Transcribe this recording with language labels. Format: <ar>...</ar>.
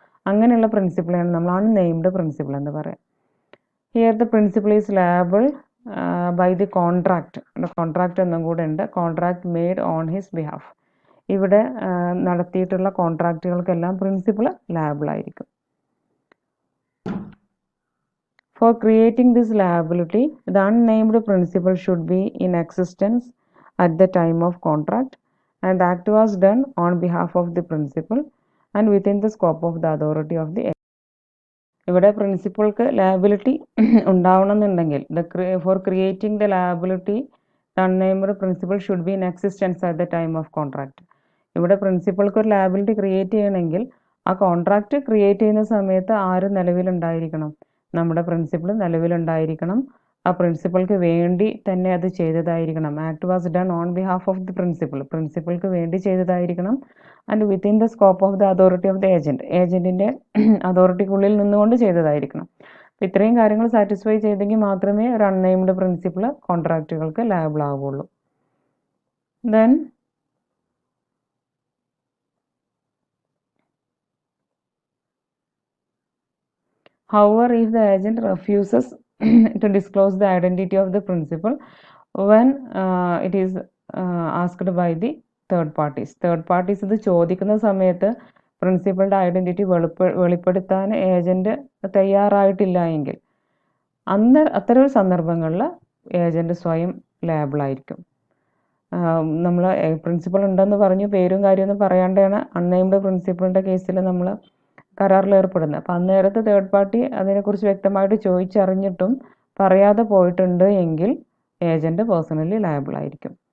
<ml>അങ്ങനെയുള്ള പ്രിൻസിപ്പളാണ് നമ്മൾ unnamed principal എന്ന് പറയാം.</ml> <en>Here the principal is liable by the contract.</en> <ml>Contract എന്നും കൂടെ ഉണ്ട്,</ml> <en>Contract made on his behalf.</en> <ml>ഇവിടെ നടത്തിയിട്ടുള്ള കോൺട്രാക്റ്റുകൾക്കെല്ലാം പ്രിൻസിപ്പൾ ലാബിൾ ആയിരിക്കും.</ml> <en>For creating this liability, the unnamed principal should be in existence at the time of contract, and the act was done on behalf of the principal and within the scope of the authority of the agent.</en> <ml>ഇവിടെ പ്രിൻസിപ്പൾക്ക് liability ഉണ്ടാവണമെന്നുണ്ടെങ്കിൽ</ml> <en>For creating the liability the unnamed principal should be in existence at the time of contract.</en> <ml>ഇവിടെ പ്രിൻസിപ്പൾക്ക് ഒരു liability create ചെയ്യണമെങ്കിൽ ആ contract create ചെയ്യുന്ന സമയത്ത് ആര് നിലവിലുണ്ടായിരിക്കണം? നമ്മുടെ principal നിലവിലുണ്ടായിരിക്കണം. ആ പ്രിൻസിപ്പൾക്ക് വേണ്ടി തന്നെ അത് ചെയ്തതായിരിക്കണം.</ml> <en>act was done on behalf of the principal,</en> <ml>പ്രിൻസിപ്പൾക്ക് വേണ്ടി ചെയ്തതായിരിക്കണം.</ml> <en>and within the scope of the authority of the agent,</en> <ml>ഏജന്റിന്റെ അതോറിറ്റിക്കുള്ളിൽ നിന്നുകൊണ്ട് ചെയ്തതായിരിക്കണം. ഇത്രയും കാര്യങ്ങൾ സാറ്റിസ്ഫൈ ചെയ്തെങ്കിൽ മാത്രമേ ഒരു അൺനെയിംഡ് പ്രിൻസിപ്പൾ കോൺട്രാക്റ്റുകൾക്ക് ലയബിൾ ആവുള്ളൂ.</ml> <en>then however, if the agent refuses to disclose the identity of the principal when it is asked by the third parties,</en> <ml>ഇത് ചോദിക്കുന്ന സമയത്ത് പ്രിൻസിപ്പളുടെ ഐഡൻറ്റിറ്റി വെളിപ്പെടുത്താൻ ഏജന്റ് തയ്യാറായിട്ടില്ല എങ്കിൽ അത്തരം സന്ദർഭങ്ങളിൽ ഏജന്റ് സ്വയം ലയബിൾ ആയിരിക്കും. നമ്മൾ പ്രിൻസിപ്പൾ ഉണ്ടെന്ന് പറഞ്ഞു പേരും കാര്യമൊന്നും പറയാണ്ടാണ് അൺനെയിംഡ് പ്രിൻസിപ്പളിൻ്റെ കേസിൽ നമ്മൾ കരാറിൽ ഏർപ്പെടുന്നത്. അപ്പം അന്നേരത്ത് തേർഡ് പാർട്ടി അതിനെക്കുറിച്ച് വ്യക്തമായിട്ട് ചോദിച്ചറിഞ്ഞിട്ടും പറയാതെ പോയിട്ടുണ്ട് എങ്കിൽ ഏജന്റ് പേഴ്സണലി ലയബിൾ ആയിരിക്കും.</ml>